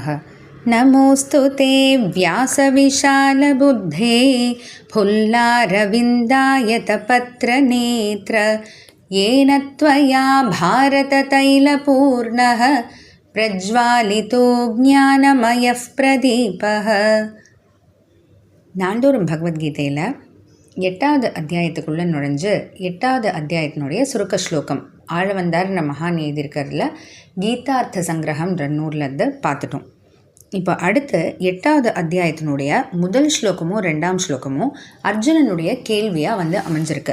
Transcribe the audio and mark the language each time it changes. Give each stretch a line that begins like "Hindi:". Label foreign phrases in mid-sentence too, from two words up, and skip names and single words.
Sanskrit: नमोऽस्तु ते व्यासविशालबुद्धे फुल्लारविन्दायतपत्रनेत्र येन त्वया भारततैलपूर्णः प्रज्वालितो ज्ञानमयः प्रदीपः।
Tamil: நாள்தோறும் பகவத்கீதையில் 8வது அத்தியாயத்துக்குள்ளே நுழைஞ்சு 8வது அத்தியாயத்தினுடைய சுருக்க ஸ்லோகம் ஆழவந்தார்ன்ற மகான் எழுதியிருக்கிறதுல கீதார்த்த சங்கிரகம்ன்ற நூல்லேருந்து பார்த்துட்டோம். இப்போ அடுத்து 8வது அத்தியாயத்தினுடைய முதல் ஸ்லோகமும் 2ஆம் ஸ்லோகமும் அர்ஜுனனுடைய கேள்வியாக அமைஞ்சிருக்கு.